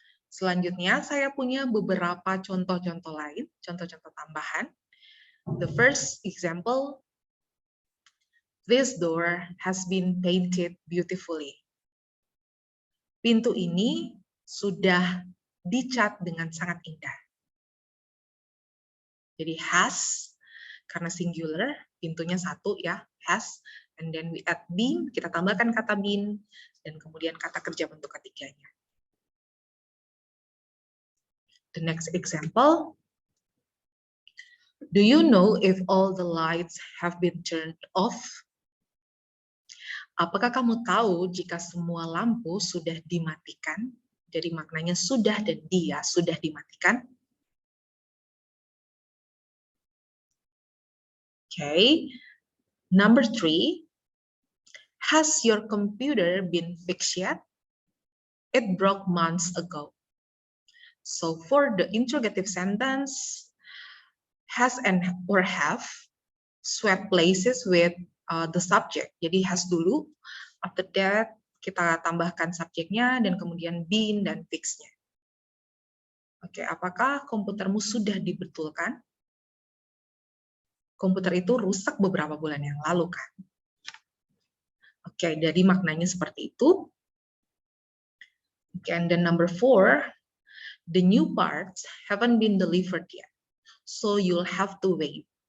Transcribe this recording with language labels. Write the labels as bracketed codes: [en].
[id] Selanjutnya, saya punya beberapa contoh-contoh lain, contoh-contoh tambahan. [en] The first example, this door has been painted beautifully. [id] Pintu ini sudah dicat dengan sangat indah. Jadi has, karena singular, pintunya satu ya, has, [en] and then we add been, [id] kita tambahkan kata been, dan kemudian kata kerja bentuk ketiganya. [en] The next example, do you know if all the lights have been turned off? [id] Apakah kamu tahu jika semua lampu sudah dimatikan? Jadi maknanya sudah dan dia sudah dimatikan. Okay. [en] Number 3, has your computer been fixed yet? It broke months ago. So for the interrogative sentence, has and or have swap places with the subject. [id] Jadi has dulu, [en] after that [id] kita tambahkan subjeknya dan kemudian been dan fix-nya. Oke, apakah komputermu sudah dibetulkan? Komputer itu rusak beberapa bulan yang lalu kan? Oke, jadi maknanya seperti itu. [en] Okay, and then number 4, the new parts haven't been delivered yet, so you'll have to wait.